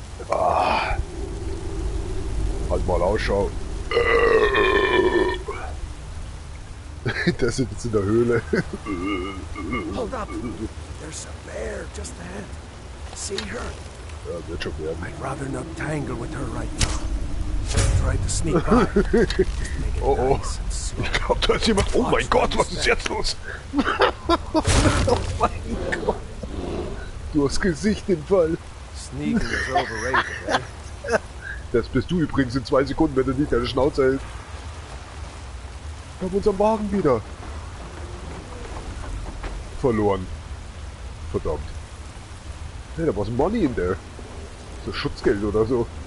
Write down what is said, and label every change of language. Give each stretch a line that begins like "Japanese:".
German: Ah. Halt mal Ausschau. Der sitzt jetzt in der Höhle.
English: Hold up! There's a bear just ahead. See her?
German: Ja, wird schon werden.
English: I'd rather not tangle with her right now. Try to sneak by. Oh oh.
German: Ich glaube, da ist jemand. Oh mein Gott, was ist jetzt los? Oh mein Gott. Du hast Gesicht im Fall.
English: Sneaking is overrated, eh?
German: Das bist du übrigens in 2 Sekunden, wenn du nicht deine Schnauze hältst. Wir haben unseren Wagen wieder verloren. Verdammt. Hey, da war Money in der. So Schutzgeld oder so.